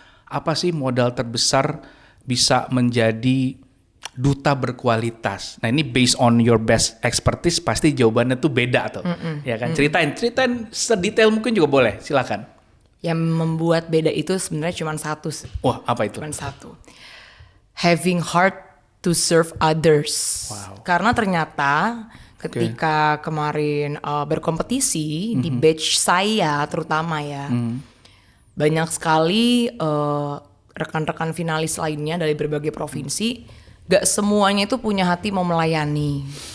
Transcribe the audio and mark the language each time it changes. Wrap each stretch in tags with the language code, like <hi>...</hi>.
<id>Apa sih modal terbesar bisa menjadi duta berkualitas? Nah ini</id> <en>based on your best expertise,</en> <id>pasti jawabannya tuh beda tuh. Ya kan, ceritain sedetail mungkin juga boleh, silakan. Yang membuat beda itu sebenarnya cuma satu. Wah, apa itu? Cuma satu.</id> <en>Having heart to serve others. Wow.</en> <id>Karena ternyata ketika kemarin berkompetisi di batch saya terutama ya, banyak sekali rekan-rekan finalis lainnya dari berbagai provinsi, gak semuanya itu punya hati mau melayani.</id>